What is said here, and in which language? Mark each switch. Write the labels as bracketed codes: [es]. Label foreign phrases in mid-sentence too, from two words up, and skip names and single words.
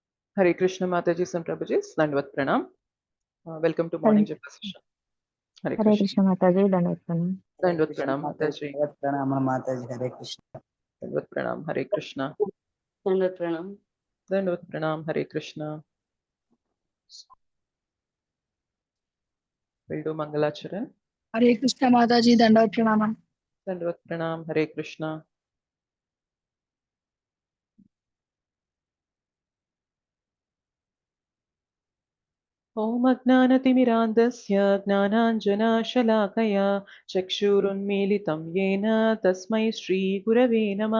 [hi] हरे कृष्ण माताजी [en] and Prabhuji, [hi] दंडवत प्रणाम. [en] Welcome to [hi] हरे [en] morning japa session. [hi] Hare हरे Krishna. कृष्ण माता जी दंडवत प्रणाम। Dandavad कृष्ण Pranam माता Mataji. जी प्रणाम माता जी। हरे कृष्ण। दंडवत प्रणाम हरे कृष्ण. दंडवत प्रणाम। दंडवत प्रणाम हरे कृष्ण. [en] We'll do Mangalacharan. [hi] हरे कृष्ण माता जी दंडवत प्रणाम। दंडवत प्रणाम हरे कृष्ण. [sa] ॐ अज्ञानतिमिरान्धस्य ज्ञानाञ्जनाशलाकया चक्षुरुन्मीलितं येन तस्मै श्रीगुरवे नमः।